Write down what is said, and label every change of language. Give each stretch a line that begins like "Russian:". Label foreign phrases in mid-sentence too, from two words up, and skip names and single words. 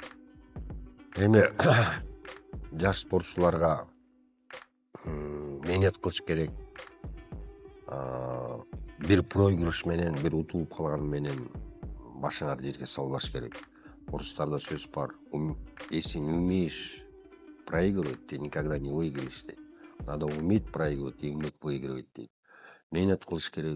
Kyrgyz: Эми жаш спортчуларга мээнет кылыш керек. Бир проигрыш менен, бир утулуп калган менен башыңар жерге салбаш керек. Орустарда сөз бар.
Russian: Если не умеешь проигрывать, ты никогда не выиграешь. Надо уметь проигрывать и уметь выигрывать.
Kyrgyz: Мээнет кылыш керек.